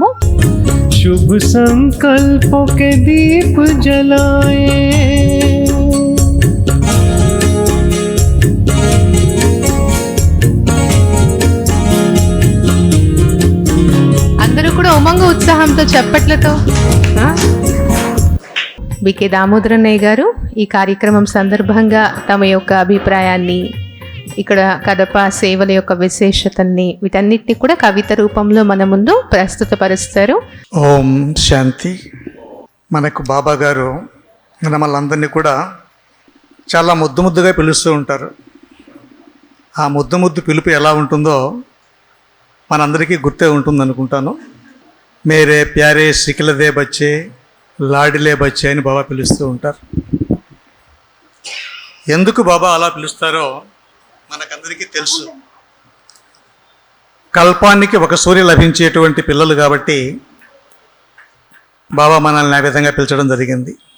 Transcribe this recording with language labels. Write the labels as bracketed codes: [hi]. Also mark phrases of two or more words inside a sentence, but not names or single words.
[hi] शुभ संकल्पों के दीप जलाए, [te] అందరూ కూడా ఉమంగ ఉత్సాహంతో చప్పట్లతో. బికే దామోదరన్నయ్య గారు ఈ కార్యక్రమం సందర్భంగా తమ యొక్క అభిప్రాయాన్ని, ఇక్కడ కడప సేవల యొక్క విశేషతల్ని వీటన్నిటిని కూడా కవిత రూపంలో మన ముందు ప్రస్తుతపరుస్తారు. ఓం శాంతి. మనకు బాబా గారు మనల్ని కూడా చాలా ముద్దుగా పిలుస్తూ ఉంటారు. ఆ ముద్దు పిలుపు ఎలా ఉంటుందో మనందరికీ గుర్తే ఉంటుంది అనుకుంటాను. [hi] मेरे प्यारे सिकीलधे बच्चे लाडले बच्चे [te] అని బాబా పిలుస్తూ ఉంటారు. ఎందుకు బాబా అలా పిలుస్తారో మనకందరికీ తెలుసు. కల్పానికి ఒక సూర్య లభించేటువంటి పిల్లలు కాబట్టి బాబా మనల్ని ఆ విధంగా పిలిచడం జరిగింది.